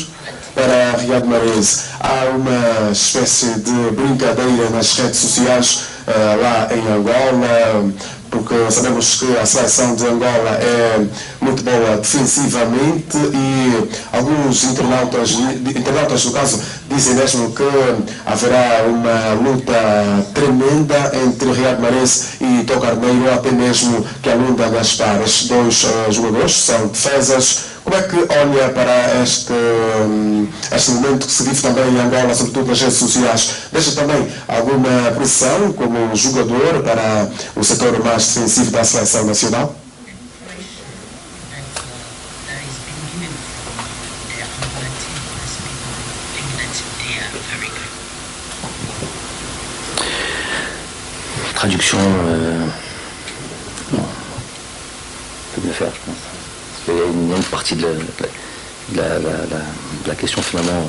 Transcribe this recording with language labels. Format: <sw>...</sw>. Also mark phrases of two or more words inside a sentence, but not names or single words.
<pt>Para Riyad Mahrez, há uma espécie de brincadeira nas redes sociais lá em Angola, porque sabemos que a seleção de Angola é muito boa defensivamente e alguns internautas no caso, dizem mesmo que haverá uma luta tremenda entre Riyad Mahrez e Tó Carneiro, ou até mesmo que Alunda Gaspar. Estes 2 jogadores são defesas. Como é que olha para este momento que se vive também em Angola, sobretudo nas redes sociais? Deixa também alguma pressão como jogador para o setor mais defensivo da seleção nacional?</pt> <fr>Traduction, non. Je peux me faire, je pense. Il y a une grande partie de la question finalement.</fr>